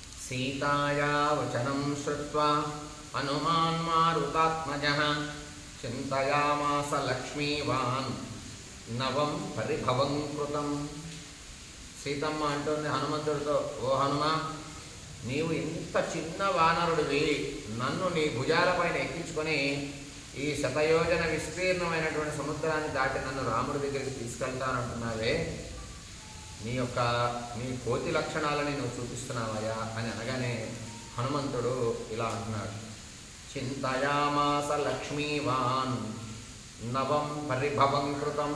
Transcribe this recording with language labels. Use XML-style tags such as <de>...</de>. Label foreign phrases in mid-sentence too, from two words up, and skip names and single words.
<sa>सीताया वचनं श्रुत्वा हनुमान् मारुतात्मजः चिन्तयामास लक्ष्मीवान् नवं परिभवं कृतं।</sa> <te>సీతమ్మ అంటుంది హనుమంతుడితో, ఓ హనుమ, నీవు ఇంత చిన్న వానరుడివి, నన్ను నీ భుజాలపైన ఎక్కించుకొని ఈ శతయోజన విస్తీర్ణమైనటువంటి సముద్రాన్ని దాటి నన్ను రాముడి దగ్గరికి తీసుకెళ్తానంటున్నావే, నీ కోతి లక్షణాలని నువ్వు చూపిస్తున్నావయ్యా అని అనగానే హనుమంతుడు ఇలా అంటున్నాడు,</te> <sa>चिन्तयामास लक्ष्मीवान् नवं परिभवं कृतम्.</sa>